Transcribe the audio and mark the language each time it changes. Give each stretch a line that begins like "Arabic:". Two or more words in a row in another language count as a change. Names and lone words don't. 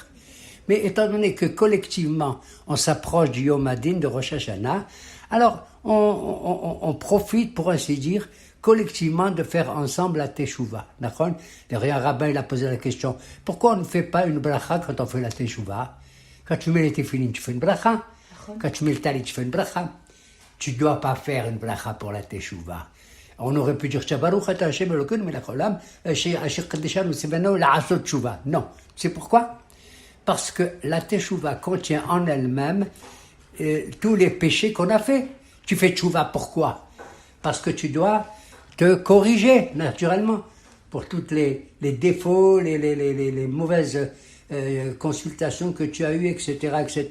French: Mais étant donné que collectivement, on s'approche du Yom Hadin de Rosh Hashanah, alors on profite, pour ainsi dire, collectivement de faire ensemble la Teshuvah. D'accord? D'ailleurs, un rabbin il a posé la question, pourquoi on ne fait pas une bracha quand on fait la Teshuvah? Quand tu mets les tefilines, tu fais une bracha. Quand tu mets le talit, tu fais une bracha. Tu ne dois pas faire une bracha pour la Teshuvah. On aurait pu dire,
Hebrew: ברוך אתה השם אלוקינו מלך העולם, אשר קדשנו צונו לעשות תשובה.
French: Non. C'est pourquoi? Parce que la Teshuvah contient en elle-même tous les péchés qu'on a fait. Tu fais teshuva pourquoi? Parce que tu dois te corriger, naturellement, pour tous les défauts, les mauvaises consultations que tu as eues, etc., etc.